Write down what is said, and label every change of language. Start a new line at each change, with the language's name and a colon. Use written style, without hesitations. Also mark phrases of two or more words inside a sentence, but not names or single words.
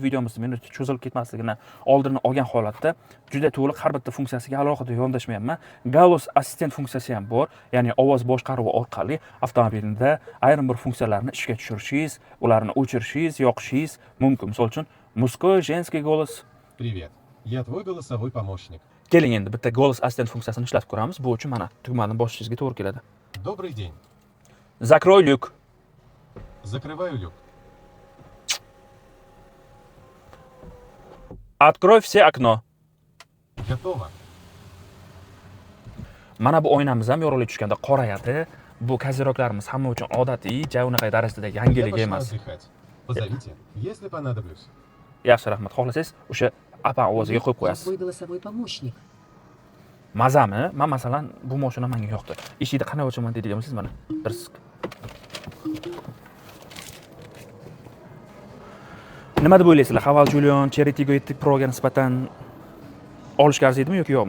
Uzbek: Videomizda men cho'zilib ketmasligini oldini olgan holatda juda to'liq har bitta funksiyasiga alohida yondashmayapman. Голос assistent funksiyasi ham bor. Ya'ni ovoz boshqaruvi orqali avtomobilda ayrim bir funksiyalarni ishga tushirishingiz, ularni o'chirishingiz, yoqishingiz mumkin. Misol uchun
Russian: мужской, женский голос. Привет. Я твой голосовой помощник.
Uzbek: Keling endi bitta голос assistent funksiyasini ishlatib ko'ramiz. Bu uchun mana tugmani bosishingizga to'g'ri keladi.
Russian: Добрый день. Закрой люк. Закрываю люк. Открой все окно. Готово.
Uzbek: Mana bu oynamiz ham yorilib tushganda qorayadi. Bu koziroklarimiz hamma uchun odatiy, unaqa darajada yangilik
Russian: Я
Uzbek: emas.
Russian: пошла отдыхать. Позовите, если понадоблюсь.
Uzbek: Yaxshi, rahmat. Xohlasangiz o'sha apan ovoziga qo'yib qo'yasiz.
Russian: Твой голосовой помощник.
Uzbek: Mazami? Men masalan bu mashina menga yoqdi. Eshikni qanday ochaman deydigan bo'lsangiz mana dirsk. Nima deb o'ylaysizlar? Haval Julian Cherry Tiggo 7 Pro ga nisbatan olishga arziydimi yoki yo'qmi?